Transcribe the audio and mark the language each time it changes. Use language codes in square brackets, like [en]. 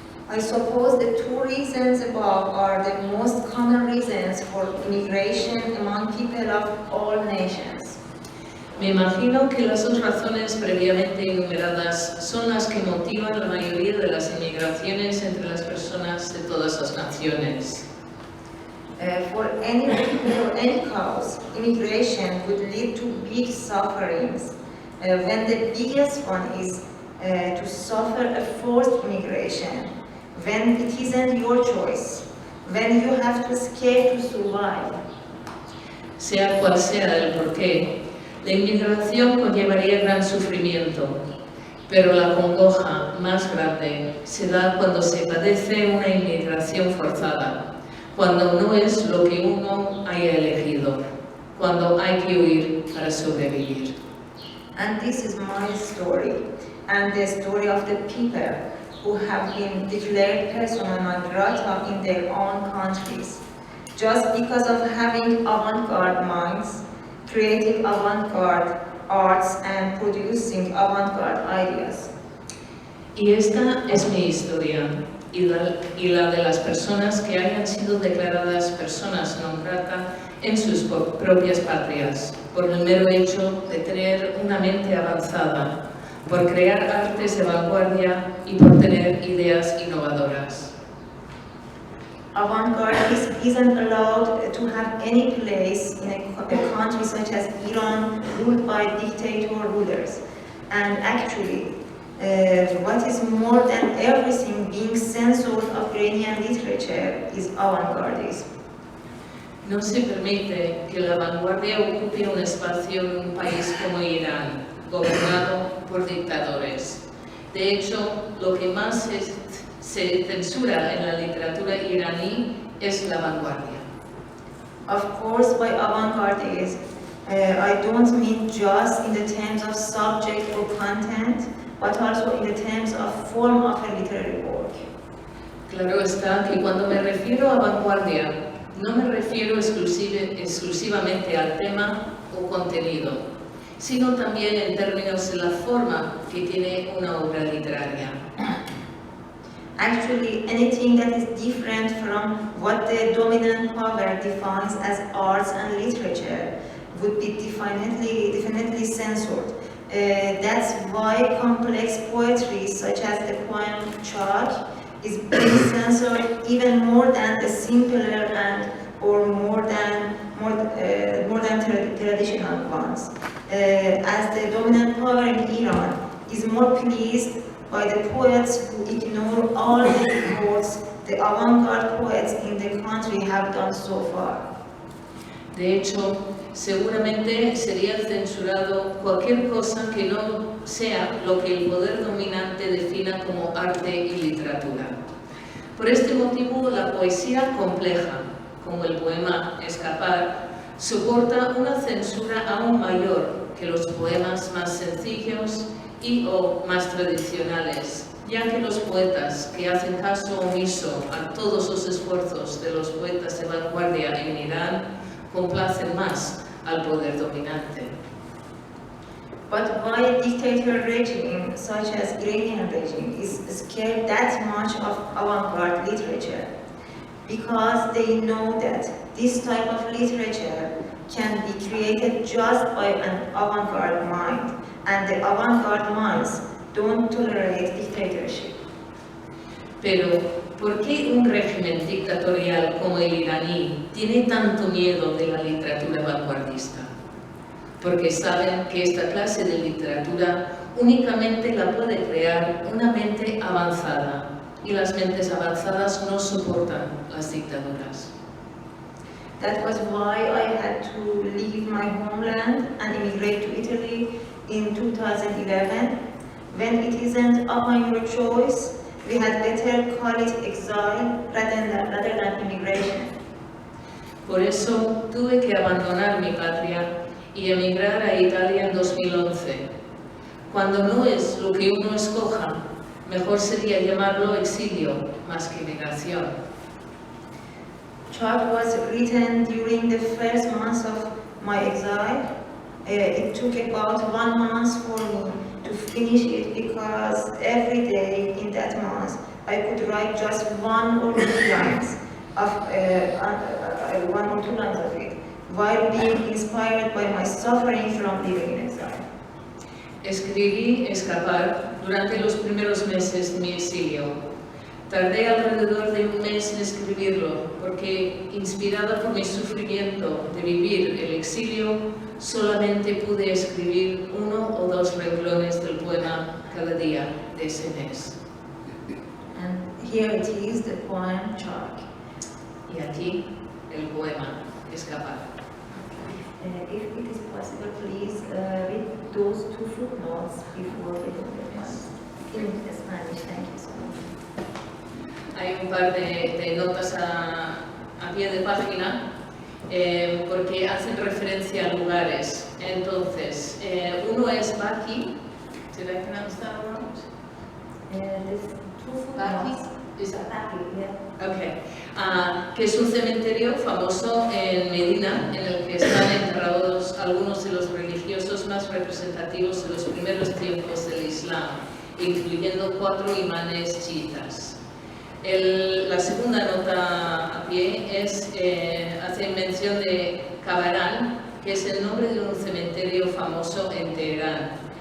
[en] I suppose the two reasons above are the most common reasons for immigration among people of all nations. [es] Me imagino que las dos razones previamente enumeradas son las que motivan la mayoría de las inmigraciones entre las personas de todas las naciones. [en] For any cause, immigration would lead to big sufferings, when the biggest one is to suffer a forced immigration, when it isn't your choice, when you have to escape to survive. [es] Sea cual sea el porqué, la inmigración conllevaría gran sufrimiento, pero la congoja más grande se da cuando se padece una inmigración forzada, cuando no es lo que uno haya elegido, cuando hay que huir para sobrevivir. [en] And this is my story, and the story of the people who have been declared persona non grata in their own countries, just because of having avant-garde minds, creating avant-garde arts, and producing avant-garde ideas. [es] Y esta es mi historia, y la de las personas que hayan sido declaradas personas non grata en sus propias patrias, por el mero hecho de tener una mente avanzada, por crear artes de vanguardia y por tener ideas innovadoras. [en] Avant-garde isn't allowed to have any place in a country such as Iran, ruled by dictator rulers. And actually, what is more than everything being censored of Iranian literature is avant-gardism. [es] No se permite que la vanguardia ocupe un espacio en un país como Irán, gobernado por dictadores. De hecho, lo que más se censura en la literatura iraní es la vanguardia. [en] Of course, by avant-gardism, I don't mean just in the terms of subject or content, but also in the terms of form of a literary work. [es] Claro está que cuando me refiero a vanguardia, no me refiero exclusivamente al tema o contenido, sino también en términos de la forma que tiene una obra literaria. [en] Actually, anything that is different from what the dominant power defines as arts and literature would be definitely censored. That's why complex poetry, such as the poem Chalk, is being censored even more than the simpler and or more than traditional ones. As the dominant power in Iran is more pleased by the poets who ignore all the efforts the avant-garde poets in the country have done so far. [es] De hecho, seguramente sería censurado cualquier cosa que no sea lo que el poder dominante defina como arte y literatura. Por este motivo, la poesía compleja, como el poema Escapar, soporta una censura aún mayor que los poemas más sencillos o más tradicionales, ya que los poetas que hacen caso omiso a todos los esfuerzos de los poetas de vanguardia en Irán complacen más al poder dominante. [en] But why a dictator regime such as Iranian regime is scared that much of avant-garde literature? Because they know that this type of literature can be created just by an avant-garde mind, and the avant-garde minds don't tolerate dictatorship. [es] Pero, ¿por qué un régimen dictatorial como el iraní tiene tanto miedo de la literatura vanguardista? Porque saben que esta clase de literatura únicamente la puede crear una mente avanzada, y las mentes avanzadas no soportan las dictaduras. [en] That was why I had to leave my homeland and immigrate to Italy in 2011. When it isn't upon your choice, we had better call it exile rather than immigration. [es] Por eso tuve que abandonar mi patria y emigrar a Italia en 2011. Cuando no es lo que uno escoja, mejor sería llamarlo exilio más que migración. [en] Chalk was written during the first months of my exile. It took about 1 month for me to finish it because every day in that month I could write just 1 or 2 lines of it, while being inspired by my suffering from living in exile. [es] Escribí Escapar durante los primeros meses de mi exilio. Tardé alrededor de 1 mes en escribirlo, porque, inspirada por mi sufrimiento de vivir el exilio, solamente pude escribir 1 o 2 renglones del poema cada día de ese mes. [en] And here it is, the poem Chalk. [es] Y aquí, el poema Escapar. [en] If it is possible, please read those 2 footnotes before reading the poem. In Spanish, thank you so much. [es] Hay un par de notas a pie de página porque hacen referencia a lugares. Entonces, uno es Baki. [en] Did I pronounce that right? Baki? Is that Baki? Yeah. Okay. [es] Que es un cementerio famoso en Medina, en el que están enterrados algunos de los religiosos más representativos de los primeros tiempos del Islam, incluyendo 4 imanes chiitas. La segunda nota a pie hace mención de Kabaran, que es el nombre de un cementerio famoso en Teherán.